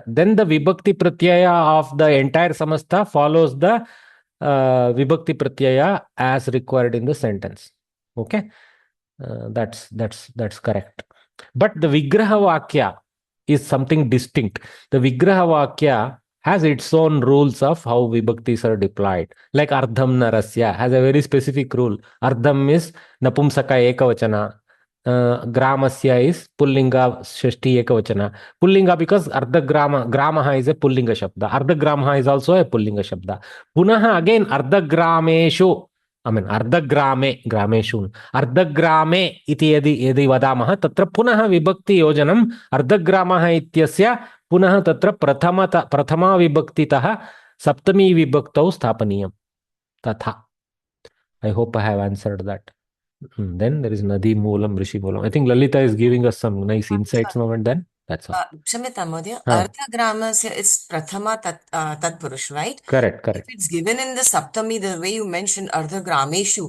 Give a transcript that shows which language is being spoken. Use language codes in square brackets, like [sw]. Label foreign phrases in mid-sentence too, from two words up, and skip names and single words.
[en] Then the [sa] विभक्ति प्रत्यय [en] of the entire Samasta follows the [sa] विभक्ति प्रत्यय [en] as required in the sentence. Okay, that's correct. But the [sa] विग्रह वाक्य [en] is something distinct. The [sa] विग्रह वाक्य [en] has its own rules of how vibhaktis are deployed. Like [sa] अर्धं नरस्य [en] has a very specific rule. Ardham is [sa] नपुंसक एकवचन. [en] Gramasya is [sa] पुल्लिङ्ग षष्ठी एकवचन. [en] Pullinga because [sa] अर्ध ग्रामः [en] is a [sa] पुल्लिङ्ग शब्द. अर्ध ग्रामः [en] is also a [sa] पुल्लिङ्ग शब्द. [en] Punaha again [sa] अर्ध ग्रामेषु. [en] I mean, [sa] अर्धग्रामे, ग्रामेषु, अर्धग्रामे इति यदि वदामः, तत्र पुनः विभक्ति योजनम्, अर्धग्रामः इत्यस्य, पुनः तत्र प्रथम विभक्तितः, सप्तमी विभक्तौ स्थापनीयम्. [en] Tatha. I hope I have answered that. Then there is [sa] नदी मूलम्, ऋषि मूलम्. [en] I think Lalita is giving us some nice insights now and then. That's all. Kshamita Mahodaya, Ardhagramasya is [sa] प्रथम तत्पुरुष, [en] right? Correct. If it's given in the Saptami, the way you mentioned Ardhagrameshu.